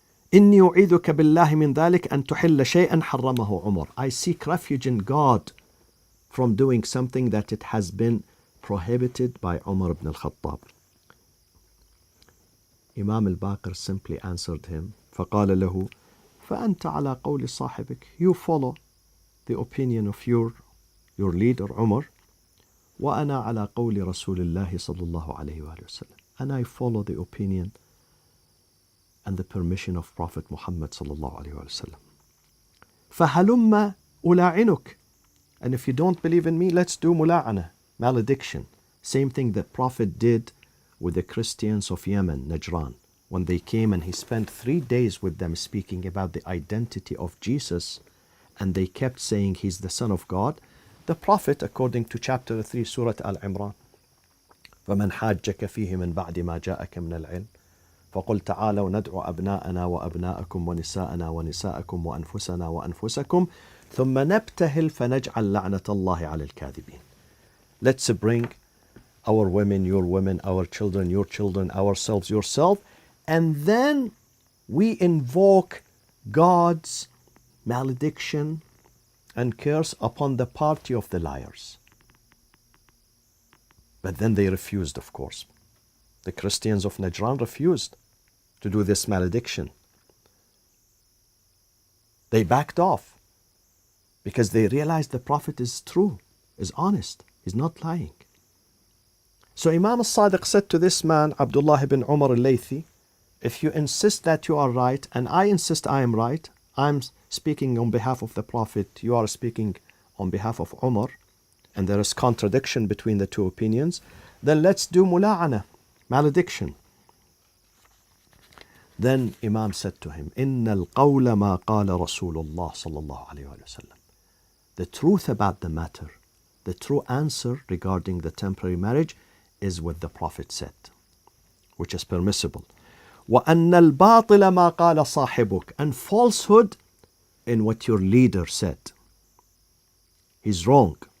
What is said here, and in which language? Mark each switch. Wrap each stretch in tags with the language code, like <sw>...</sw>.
<ar>إِنِّي أُعِيذُكَ بِاللَّهِ مِنْ ذَلِكَ أَن تُحِلَّ شَيْئًا حَرَّمَهُ عُمَرٌ.</ar> <en>I seek refuge in God from doing something that it has been prohibited by Umar ibn al-Khattab. Imam al-Baqir simply answered him,</en> <ar>فَقَالَ لَهُ فَأَنْتَ عَلَى قَوْلِ صَاحِبِكَ.</ar> <en>You follow the opinion of your leader Umar.</en> <ar>وَأَنَا عَلَى قَوْلِ رَسُولِ اللَّهِ صَلَّى اللَّهُ عَلَيْهِ وَسَلَّمَ.</ar> <en>And I follow the opinion and the permission of Prophet Muhammad sallallahu alaihi wasallam.</en> <ar>فَهَلُمَّ أُلَاعِنُكَ.</ar> <en>And if you don't believe in me, let's do mula'ana, malediction. Same thing that Prophet did with the Christians of Yemen, Najran. When they came and he spent 3 days with them speaking about the identity of Jesus, and they kept saying he's the Son of God. The Prophet, according to chapter 3, Surah Al-Imran,</en> <ar>فَمَنْ حَاجَّكَ فِيهِ مِنْ بَعْدِ مَا جَاءَكَ مِنَ الْعِلْمِ فَقُلْ تَعَالَوْا نَدْعُ أَبْنَاءَنَا وَأَبْنَاءَكُمْ وَنِسَاءَنَا وَنِسَاءَكُمْ وَأَنفُسَنَا وَأَنفُسَكُمْ ثُمَّ نَبْتَهِلْ فَنَجْعَلْ لَعْنَةَ اللَّهِ عَلَى الْكَاذِبِينَ.</ar> <en>Let's bring our women, your women, our children, your children, ourselves, yourself, and then we invoke God's malediction and curse upon the party of the liars. But then they refused, of course. The Christians of Najran refused to do this malediction. They backed off because they realized the Prophet is true, is honest, he's not lying. So Imam al-Sadiq said to this man, Abdullah ibn Umar al-Laythi, if you insist that you are right and I insist I am right, I'm speaking on behalf of the Prophet, you are speaking on behalf of Umar, and there is contradiction between the two opinions, then let's do mula'ana, malediction. Then Imam said to him,</en> <ar>إِنَّ الْقَوْلَ مَا قَالَ رَسُولُ اللَّهِ صَلَّى اللَّهُ عَلَيْهِ وَسَلَّمَ.</ar> <en>The truth about the matter, the true answer regarding the temporary marriage is what the Prophet said, which is permissible.</en> <ar>وَأَنَّ الْبَاطِلَ مَا قَالَ صَاحِبُكَ.</ar> <en>And falsehood in what your leader said. He's wrong.</en>